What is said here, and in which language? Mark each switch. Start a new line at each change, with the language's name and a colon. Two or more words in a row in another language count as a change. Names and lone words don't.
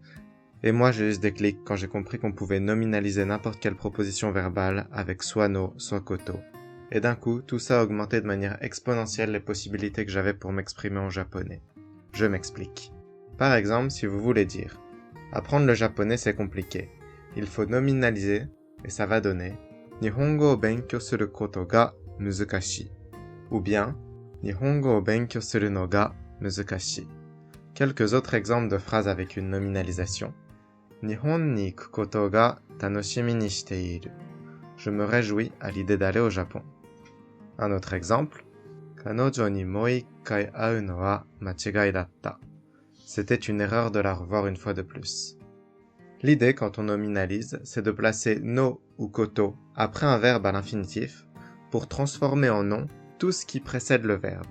French: Et moi j'ai eu ce déclic quand j'ai compris qu'on pouvait nominaliser n'importe quelle proposition verbale avec soit no, soit koto. Et d'un coup, tout ça a augmenté de manière exponentielle les possibilités que j'avais pour m'exprimer en japonais. Je m'explique. Par exemple, si vous voulez dire « Apprendre le japonais c'est compliqué », il faut nominaliser et ça va donner «
Japanese: 日本語を勉強することが難しい
French: » ou bien «
Japanese: 日本語を勉強するのが難しい ».
French: Quelques autres exemples de phrases avec une nominalisation.
Japanese: 日本に行くことが楽しみにしている.
French: Je me réjouis à l'idée d'aller au Japon. Un autre exemple.
Japanese: 彼女にもう一回会うのは間違いだった.
French: C'était une erreur de la revoir une fois de plus. L'idée, quand on nominalise, c'est de placer no ou koto après un verbe à l'infinitif pour transformer en nom tout ce qui précède le verbe.